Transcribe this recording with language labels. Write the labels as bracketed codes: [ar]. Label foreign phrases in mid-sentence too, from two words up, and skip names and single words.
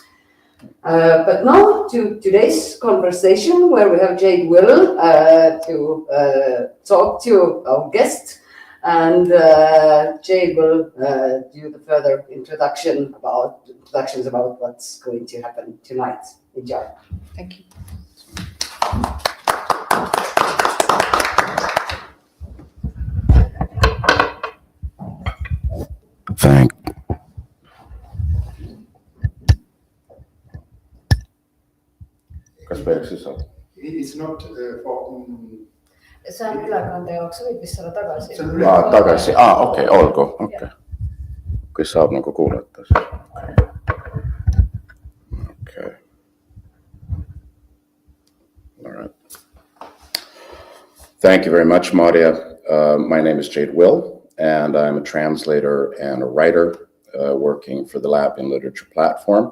[en] But now to today's conversation, where we have Jayde Will to talk to our guest, and Jayde will do the further introductions about what's going to happen tonight. Enjoy. Thank you. Thank. [et] Kas peaks siis saama? [en] It's not for... [et] See on ülekande jaoks, võib vist selle tagasi. Tagasi, okei, olgu, okei. Kui saab nagu kuulata. [en] Okay. All right. Thank you very much, Maria. My name is Jayde Will, and I'm a translator and a writer working for the Latvian Literature Platform.